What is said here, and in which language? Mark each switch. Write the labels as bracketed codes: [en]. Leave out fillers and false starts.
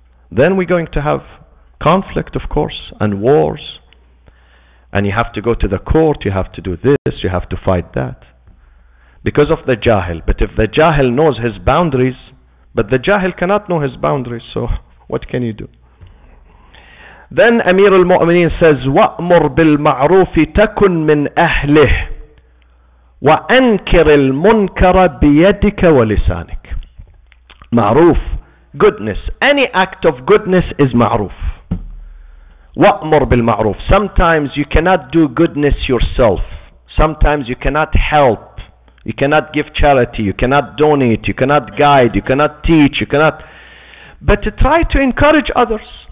[en] Then we're going to have conflict, of course, and wars. And you have to go to the court, you have to do this, you have to fight that. Because of the jahil. But if the jahil knows his boundaries, but the jahil cannot know his boundaries, so what can you do? Then Amir al-Mu'mineen says, [ar] وَأْمُرْ بِالْمَعْرُوفِ تَكُنْ مِنْ أَهْلِهِ وَأَنْكِرِ الْمُنْكَرَ بِيَدِكَ وَلِسَانِكَ. [en] Ma'roof, goodness. Any act of goodness is ma'roof. [ar] وَأْمُرْ بِالْمَعْرُوفِ. [en] Sometimes you cannot do goodness yourself. Sometimes you cannot help. You cannot give charity. You cannot donate. You cannot guide. You cannot teach. You cannot. But to try to encourage others.